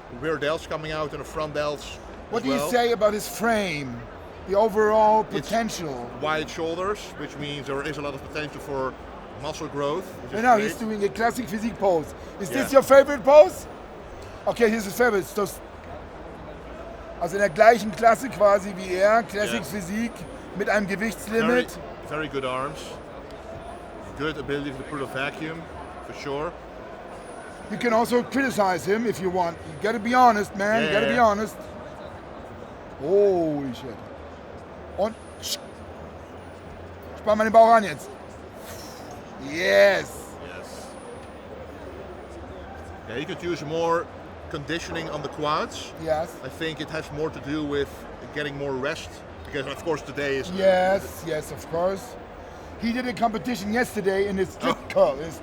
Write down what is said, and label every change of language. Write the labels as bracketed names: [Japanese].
[English] Rear delts coming out and the front delts. What do you say about his frame? The overall potential? Wide shoulders, which means there is a lot of potential for muscle growth. And now he's doing a classic physique pose. Is this your favorite pose? Okay, here's his favorite. [German] Also in der gleichen Klasse quasi wie er, Classic Physik mit einem Gewichtslimit. [English] Very good arms. Good ability to put a vacuum, for sure. You can also criticize him if you want. You gotta be honest, man. You gotta be honest. Holy shit. [German] Und spann mal den Bauch an jetzt. [English] Yes. Yeah, you could use more conditioning on the quads. Yes. I think it has more to do with getting more rest, because of course today is... Yes, of course. He did a competition yesterday in his strict curl.